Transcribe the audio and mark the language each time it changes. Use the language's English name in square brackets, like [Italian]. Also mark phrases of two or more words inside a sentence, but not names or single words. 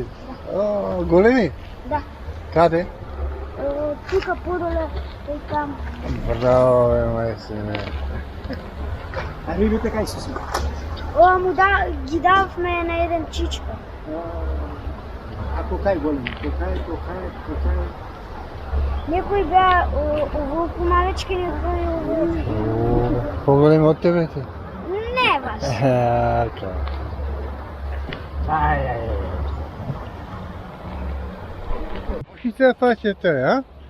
[Macedonian] 10? О, големи? Да. Каде? [Bulgarian] Тук по-доле и там. Браво, бе, майстер. А рибите кай са си? Ги давахме на един чичка. [Macedonian] Кокай голем, кокай. Некои беа оволку малечки, некои оволку. По-големи од тебе ти? Не баш. Така. Мушица паќете, а?